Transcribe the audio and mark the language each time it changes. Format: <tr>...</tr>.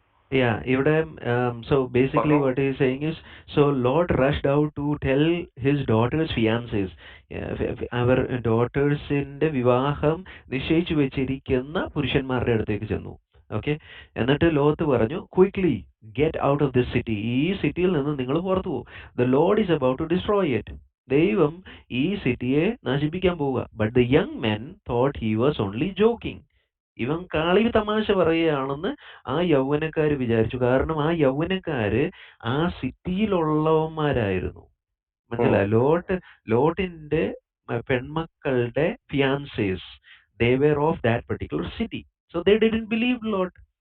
<en>Yeah, ഇവിടെ so basically what he is saying is, so Lot rushed out to tell his daughter's fiancés,</en> <ml>അവർ ഡോട്ടേഴ്സിന്റെ വിവാഹം നിശ്ചയിച്ചു വെച്ചിരിക്കുന്ന പുരുഷന്മാരുടെ അടുത്തേക്ക് ചെന്നു. ഓക്കെ, എന്നിട്ട് ലോത്ത് പറഞ്ഞു,</ml> <en>quickly get out of this city,</en> <ml>ഈ സിറ്റിയിൽ നിന്ന് നിങ്ങൾ പുറത്തു പോകും.</ml> <en>the lord is about to destroy it,</en> <ml>ദൈവം ഈ സിറ്റിയെ നശിപ്പിക്കാൻ പോവുക.</ml> <en>but the young men thought he was only joking,</en> <ml>ഇവൻ കളി തമാശ പറയുകയാണെന്ന് ആ യൗവനക്കാര് വിചാരിച്ചു. കാരണം ആ യൗവനക്കാര് ആ സിറ്റിയിലുള്ളവന്മാരായിരുന്നു. മനസ്സിലായോ? ലോട്ടിന്റെ പെൺമക്കളുടെ ഫിയാൻസേസ്,</ml> <en>they were of that particular city, so they didn't believe Lot.</en>